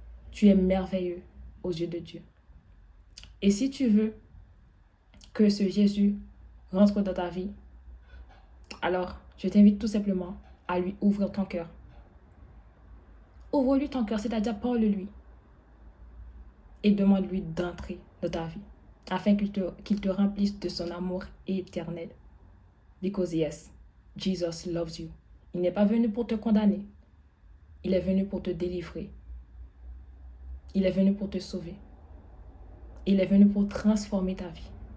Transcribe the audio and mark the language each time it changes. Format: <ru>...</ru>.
<fr>Tu es merveilleux aux yeux de Dieu. Et si tu veux que ce Jésus rentre dans ta vie, alors je t'invite tout simplement à lui ouvrir ton cœur. Ouvre-lui ton cœur, c'est-à-dire parle-lui. Et demande-lui d'entrer dans ta vie, afin qu'il te remplisse de son amour éternel.</fr> <en>Because yes, Jesus loves you.</en> <fr>Il n'est pas venu pour te condamner. Il est venu pour te délivrer. Il est venu pour te sauver. Il est venu pour transformer ta vie.</fr>